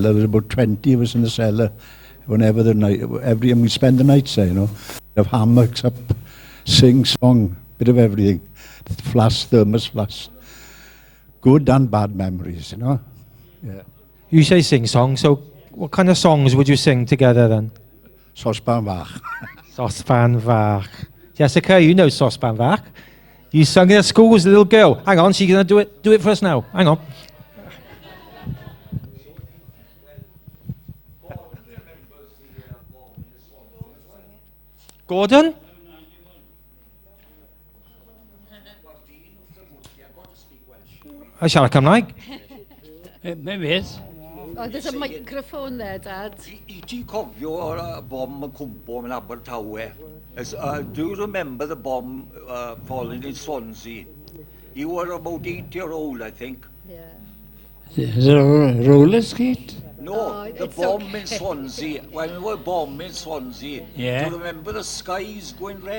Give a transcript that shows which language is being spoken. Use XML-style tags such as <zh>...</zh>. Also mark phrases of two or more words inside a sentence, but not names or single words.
<en>There was about 20 of us in the cellar, whenever the night, and we spend the nights there, you know. Have hammocks up, sing song, bit of everything. Flask, thermos flask. Good and bad memories, you know. Yeah. You say sing song, so what kind of songs would you sing together then? Sosban fach. Sosban fach. Jessica, you know Sosban fach. You sung it at school as a little girl. Hang on, she's going to do it for us now. Hang on. Gordon? I shall Cymraeg. Maybe yes. Oh, there's a microphone there, Dad.</en> <cy>I ti cofio y bom yn cwmpo yn Abertawe?</cy> <en>Do you remember the bomb falling in Swansea? You were about 8-year-old, I think. Yeah. The roller skate? No, Oh, the it's bomb okay. in Swansea. When we were bombing Swansea, Yeah. do you remember the skies going red?</en>